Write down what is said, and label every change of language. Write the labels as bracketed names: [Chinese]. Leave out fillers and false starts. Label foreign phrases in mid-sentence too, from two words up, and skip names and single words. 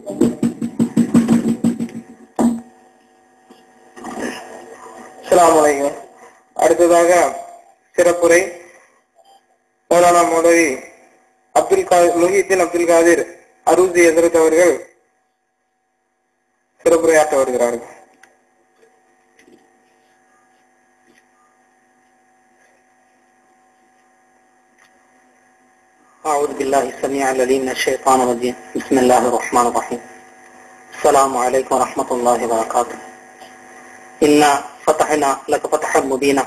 [Arabic] السلام عليكم. [Tamil] அடுத்ததாக சிறப்புரை மௌலானா மௌலவி முஹிதீன் அப்துல் காதிர் அரூசி ஹஜ்ரத் அவர்கள் சிறப்புரையாற்ற வருகிறார்கள். [Arabic] أعوذ بالله السميع العليم من الشيطان الرجيم. بسم الله الرحمن الرحيم. السلام عليكم ورحمة الله وبركاته. إنا فتحنا لك فتحا مبينا.